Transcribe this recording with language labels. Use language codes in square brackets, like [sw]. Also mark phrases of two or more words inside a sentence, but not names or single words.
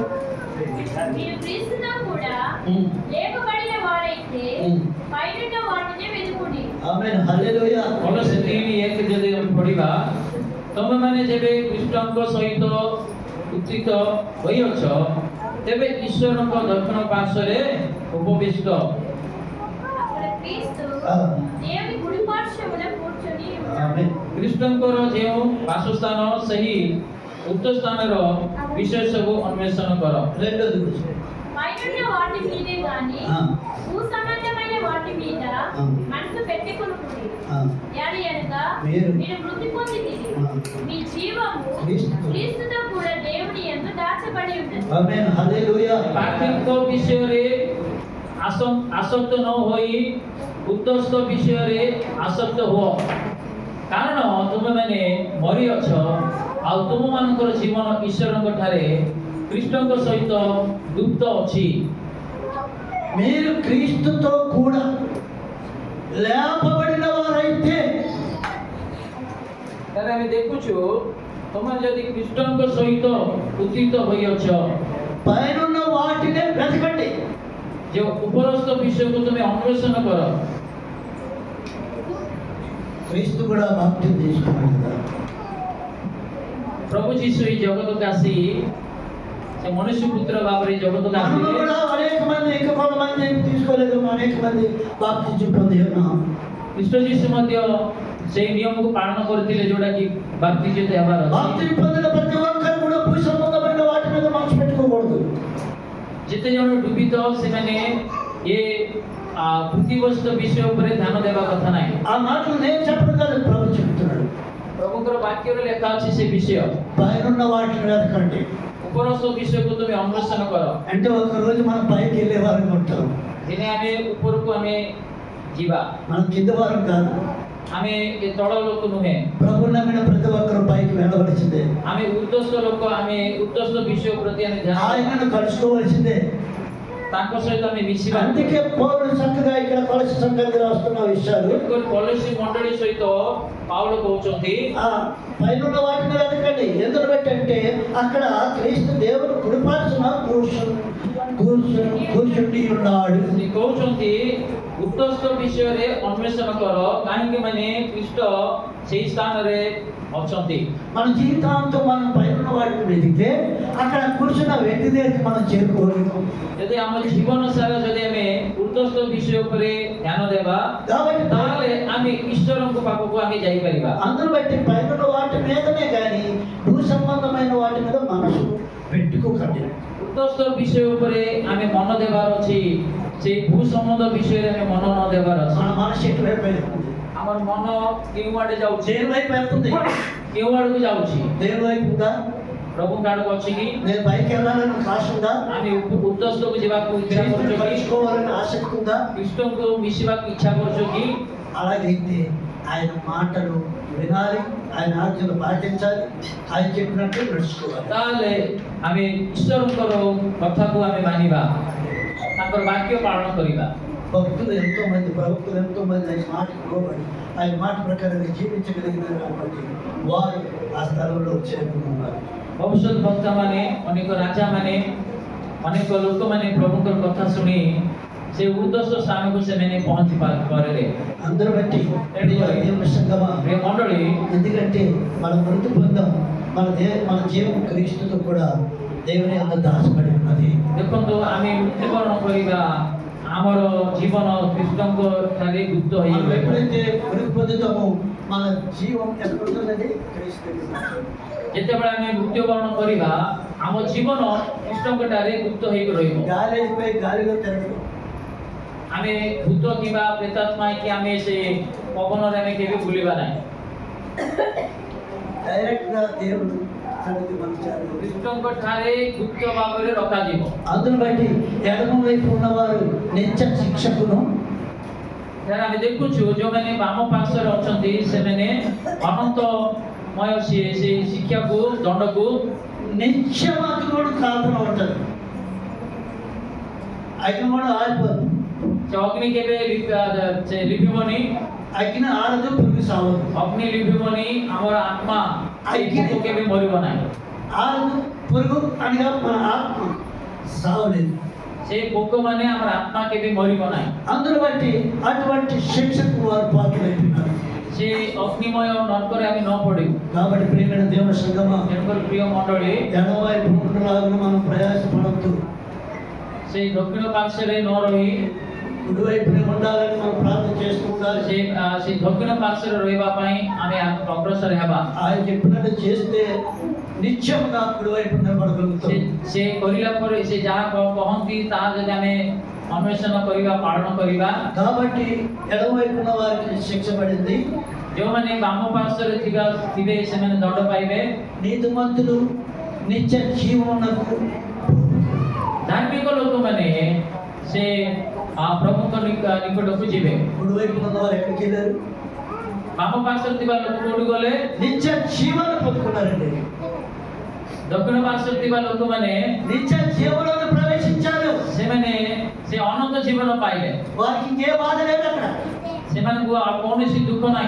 [te] మీరు క్రీస్తుతో కూడా లేపబడిన వారైతే పైనున్న వాటిని వెతుకుడి। ఆమేన్, హల్లెలూయా। [or] କଲସି 3:1 ଯଦି ଆମେ ପଢିବା, ତମେମାନେ ଯେବେ ଖ୍ରୀଷ୍ଟଙ୍କ ସହିତ ଉତ୍ଥିତ ହୋଇଅଛ ତେବେ ଈଶ୍ୱରଙ୍କ ଦକ୍ଷିଣ ପାର୍ଶ୍ୱରେ ଉପବିଷ୍ଟ। [te] అక్కడ క్రీస్తు దేవుని కుడి పార్శ్వమున కూర్చొని ఉన్నాడు। ఆమేన్। [or] ଖ୍ରୀଷ୍ଟଙ୍କର ଯେଉଁ ବାସସ୍ଥାନ ସେହି ଉକ୍ତ ସ୍ଥାନର ବିଷୟ ସବୁ ଅନ୍ୱେଷଣ କର। [te] రెండోది పైనున్న వాటి మీదే గాని భూ సంబంధమైన వాటి మీద మనసు పెట్టుకొనుకుడి। యాని అనగా మీరు మృతి పొందితిరి, మీ జీవము క్రీస్తుతో కూడా దేవుని యందు దాచబడి ఉన్నది। ఆమేన్, హల్లెలూయా। [or] ପାର୍ଥିବ ବିଷୟରେ ଆସକ୍ତ ନ ହୋଇ ଉତ୍ତସ୍ଥ ବିଷୟରେ ଆସକ୍ତ ହୁଅ, କାରଣ ତୁମେମାନେ ମରିଅଛ ଆଉ ତୁମମାନଙ୍କର ଜୀବନ ଈଶ୍ୱରଙ୍କ ଠାରେ ଖ୍ରୀଷ୍ଟଙ୍କ ସହିତ ଗୁପ୍ତ ଅଛି। [te] మీరు క్రీస్తుతో కూడా లేపబడిన వారైతే, [or] ତାହେଲେ ଆମେ ଦେଖୁଛୁ ତମେ ଯଦି ଖ୍ରୀଷ୍ଟଙ୍କ ସହିତ ଉତ୍ଥିତ ହୋଇଅଛ, [te] పైనున్న వాటినే వెతకండి। [or] ଯେଉଁ ଉପରସ୍ଥ ବିଷୟକୁ ତୁମେ ଅନ୍ୱେଷଣ କର। [te] క్రీస్తు కూడా బాప్తిజం తీసుకున్నాడు కదా। [or] ପ୍ରଭୁ ଯୀଶୁ ଏହି ଜଗତକୁ ଆସି ସେ ମନୁଷ୍ୟ పుత్ర ଭାବରେ ଜଗତକୁ [te] మనం [or] ଆସିଲେ। [te] కూడా అనేక మంది, ఇంకా కొంతమంది తీసుకోలేదు, అనేక మంది బాప్తిజం పొంది ఉన్నాం। [or] ଖ୍ରୀଷ୍ଟ ଯୀଶୁ ମଧ୍ୟ ସେଇ ନିୟମକୁ ପାଳନ କରିଥିଲେ ଯୋଉଟା କି ବାପ୍ତିଜିତ ହେବାର ଅଛି। [te] బాప్తిజం పొందిన ప్రతి ఒక్కరు కూడా భూ సంబంధమైన వాటి మీద మనసు పెట్టుకోకూడదు। [or] ଯେତେ ଜଣ ଡୁବିତ ସେମାନେ ଏ ପୃଥିବୀସ୍ଥ ବିଷୟ ଉପରେ ଧ୍ୟାନ ଦେବା କଥା ନାହିଁ। [te] ఆ మాటలు నేను చెప్పడం కాదు, ప్రభు చెప్తున్నాడు। [or] ପ୍ରଭୁଙ୍କର ବାକ୍ୟରେ ଲେଖା ଅଛି ସେ ବିଷୟ। [te] పైనున్న వాటిని వెతకండి [or] ଉପରସ୍ଥ ବିଷୟକୁ ତୁମେ ଅନ୍ୱେଷଣ କର। [te] అంటే ఒక రోజు మనం పైకి వెళ్ళే వారం ఉంటాం, [or] ଦିନେ ଆମେ ଉପରକୁ ଆମେ ଯିବା, [te] మనం కింద వారం కాదు। [or] ଆମେ ଏ ତଳ ଲୋକ ନୁହେଁ, [te] ప్రభు నమ్మిన ప్రతి ఒక్కరు పైకి వెళ్ళవలసిందే, [or] ଆମେ ଉର୍ଦ୍ଧ୍ୱସ୍ଥ ଲୋକ, ଆମେ ଉର୍ଦ୍ଧ୍ୱସ୍ଥ ବିଷୟ ପ୍ରତି ଆମେ ଧ୍ୟାନ ଦେବା। [te] ఆయనను కలుసుకోవలసిందే. [or] ତାଙ୍କ ସହିତ ଆମେ ମିଶିବା। [te] అందుకే పౌరులు చక్కగా ఇక్కడ కొలసి సంఘానికి రాస్తున్న విషయాలు [or] କୌଣସି ମଣ୍ଡଳୀ ସହିତ ପାଉଲ କହୁଛନ୍ତି [te] ఆ పైన వాటిని వెతకండి. ఎందుకు పెట్టంటే అక్కడ క్రీస్తు దేవుడు కుడిపార్చున కూర్చుండి ఉన్నాడు. [or] ସେ କହୁଛନ୍ତି ଉର୍ଦ୍ଧ୍ୱସ୍ଥ ବିଷୟରେ ଅନ୍ୱେଷଣ କର, କାହିଁକି ମାନେ ଖ୍ରୀଷ୍ଟ ସେଇ ସ୍ଥାନରେ ଅଛନ୍ତି। [te] మన జీవితాంతం మనం పైన వాటిని వెతికితే అక్కడ కూర్చున్న వ్యక్తి దగ్గరికి మనం చేరుకోలేము. [or] ଯଦି ଆମ ଜୀବନ ସାରା ଯଦି ଆମେ ଉର୍ଦ୍ଧ୍ୱସ୍ଥ ବିଷୟ ଉପରେ ଧ୍ୟାନ ଦେବା, [te] కాబట్టి [or] ତାହେଲେ ଆମେ ଈଶ୍ୱରଙ୍କ ପାଖକୁ ଆମେ ଯାଇପାରିବା। [te] అందును బట్టి పైన వాటి మీదనే కానీ భూ సంబంధమైన వాటి మీద మనసు పెట్టుకోకండి. [or] ଉର୍ଦ୍ଧ୍ୱସ୍ଥ ବିଷୟ ଉପରେ ଆମେ ମନ ଦେବାର ଅଛି, ସେଇ ଭୂ ସମ୍ବନ୍ଧ ବିଷୟରେ ଆମେ ମନ ନ ଦେବାର ଅଛି। [te] మన మనసు ఎటువైపు వెళ్తుంది? [or] ଆମର ମନ କେଉଁ ଆଡ଼େ ଯାଉଛି, [te] దేని వైపు వెళ్తుంది? [or] କେଉଁ ଆଡ଼କୁ ଯାଉଛି? [te] దేని వైపు ఉందా? [or] ପ୍ରଭୁଙ୍କ ଆଡ଼କୁ ଅଛି କି? [te] నేను పైకి వెళ్ళాలని ఆశ ఉందా? [or] ଆମେ ଉର୍ଦ୍ଧ୍ୱସ୍ଥକୁ ଯିବାକୁ ଇଚ୍ଛା [te] క్రీస్తుని [or] କରୁଛୁ କି? [te] కలుసుకోవాలని ఆసక్తి ఉందా? [or] ଖ୍ରୀଷ୍ଟଙ୍କୁ ମିଶିବାକୁ ଇଚ୍ଛା କରୁଛୁ କି? [te] అలాగైతే ఆయన మాటలు వినాలి, ఆయన ఆజ్ఞలు పాటించాలి, ఆయన చెప్పినట్టు నడుచుకోవాలి. [or] ତାହେଲେ ଆମେ ଈଶ୍ୱରଙ୍କର କଥାକୁ ଆମେ ମାନିବା, ତାଙ୍କର ବାକ୍ୟ ପାଳନ କରିବା। [te] భక్తులు ఎంతో మంది, ప్రవక్తలు ఎంతో మంది ఆయన మాటకు లోబడి ఆయన మాట ప్రకారంగా జీవించగలిగినారు కాబట్టి వారు ఆ స్థలంలో చేరుకున్నారు. [or] ଭବିଷ୍ୟତ ବକ୍ତାମାନେ, ଅନେକ ରାଜାମାନେ, ଅନେକ ଲୋକମାନେ ପ୍ରଭୁଙ୍କର କଥା ଶୁଣି ସେ ଉର୍ଦ୍ଧ୍ୱସ୍ଥ ସ୍ଥାନକୁ ସେମାନେ ପହଞ୍ଚି ପାରିଲେ। [te] అందరూ బట్టి దేవుని సంగమా, [or] ప్రియ ମଣ୍ଡଳୀ, [te] ఎందుకంటే మన మృతి పొందాం, మన జీవం క్రీస్తుతో కూడా దేవుని అంత దాచబడి ఉన్నది. [or] ଦେଖନ୍ତୁ ଆମେ ମୃତ୍ୟୁବରଣ କରିବା, ଆମର ଜୀବନ ଖ୍ରୀଷ୍ଟଙ୍କ ଠାରେ ଗୁପ୍ତ [te] మనం [or] ହୋଇଗଲେ। [te] ఎప్పుడైతే మృతి పొందుతామో మన జీవం ఎక్కడ ఉంటుందండి? క్రీస్తు దగ్గర ఉంటుంది. [or] ଯେତେବେଳେ ଆମେ ମୃତ୍ୟୁବରଣ କରିବା, ଆମ ଜୀବନ ଖ୍ରୀଷ୍ଟଙ୍କ ଠାରେ ଗୁପ୍ତ ହୋଇକି ରହିବ। [te] గాలి అయిపోయి గాలిలో తిరగదు. [or] ଆମେ ଭୂତ କିମ୍ବା ପ୍ରେତାତ୍ମା ହେଇକି ଆମେ ସେ ପବନରେ ଆମେ କେବେ ବୁଲିବା ନାହିଁ। [te] డైరెక్ట్ గా దేవుడు సన్నిధి పంపించారు. [or] ଖ୍ରୀଷ୍ଟଙ୍କ ଠାରେ ଗୁପ୍ତ ଭାବରେ ରଖାଯିବ। [te] అందును బట్టి ఎడమ వైపు ఉన్నవారు నిత్య శిక్షకును, [or] ત્યારે ଆମେ ଦେଖୁଛୁ ଯେଉଁମାନେ ବାମ ପାର୍ଶ୍ୱରେ ଅଛନ୍ତି ସେମାନେ ଅନନ୍ତମୟ ସେ ଶିକ୍ଷାକୁ, ଦଣ୍ଡକୁ [te] నిత్యమాత్రుడు కాకుండా ఉంటారు. అగ్ని కూడా ఆరిపోదు, [or] ସେ ଅଗ୍ନି କେବେ ଲିଭିବନି, [te] అగ్ని ఆరదు, పురుగు సావదు. [or] ଅଗ୍ନି ଲିଭିବନି, ଆମର ଆତ୍ମା ପୋକ କେବେ ମରିବ ନାହିଁ। [te] ఆరదు, పురుగు అనగా మన ఆత్మ సావలేదు. [or] ସେ ପୋକମାନେ ଆମର ଆତ୍ମା କେବେ ମରିବ ନାହିଁ। [te] అందును బట్టి అటువంటి శిక్షకు వారు పాత్రులైపోయినారు. [or] ସେ ଅଗ୍ନିମୟ ନର୍କରେ ଆମେ ନ ପଡ଼ିବୁ। [te] కాబట్టి ప్రియమైన దేవుని సంగమా, [or] ତେଣୁକରି ପ୍ରିୟ ମଣ୍ଡଳୀ, [te] ఎడమ వైపు ఉండలాగా మనం ప్రయాసపడద్దు, [or] ସେ ଦକ୍ଷିଣ ପାର୍ଶ୍ୱରେ ନ ରହି [te] కుడివైపునే ఉండాలని మనం ప్రార్థన చేస్తూ ఉండాలి. [or] ସେ ଦକ୍ଷିଣ ପାର୍ଶ୍ୱରେ ରହିବା ପାଇଁ ଆମେ ଅଗ୍ରସର ହେବା। [te] ఆయన చెప్పినట్టు చేస్తే నిత్యముగా కుడివైపు నిలబడగలుగుతాం. [or] ସେ କରିଲା ପରେ ସେ ଯାହା କହନ୍ତି ତାହା ଯଦି ଆମେ ଅନ୍ୱେଷଣ କରିବା, ପାଳନ କରିବା, [te] కాబట్టి ఎడమవైపు ఉన్న వారికి శిక్ష పడింది. [or] ଯେଉଁମାନେ ବାମ ପାର୍ଶ୍ୱରେ ଥିବେ ସେମାନେ ଦଣ୍ଡ ପାଇବେ। [te] నీతిమంతులు నిత్య జీవమునకు, [or] ଧାର୍ମିକ ଲୋକମାନେ ସେ ପ୍ରଭୁଙ୍କ ନିକଟକୁ ଯିବେ। [te] కుడివైపు ఉన్న వారు ఎక్కడికి వెళ్ళారు? [or] ବାମ ପାର୍ଶ୍ୱରେ ଥିବା ଲୋକ କୋଉଠି ଗଲେ? [te] నిత్య జీవాన్ని పొందుకున్నారండి. [or] ଦକ୍ଷିଣ ପାର୍ଶ୍ୱରେ ଥିବା ଲୋକମାନେ [te] నిత్య జీవంలోకి ప్రవేశించారు. [or] ସେମାନେ ସେ ଅନନ୍ତ ଜୀବନ ପାଇଲେ। [te] వారికి ఇంకే బాధ లేదు, అక్కడ [or] ସେମାନଙ୍କୁ ଆଉ କୌଣସି ଦୁଃଖ ନାହିଁ,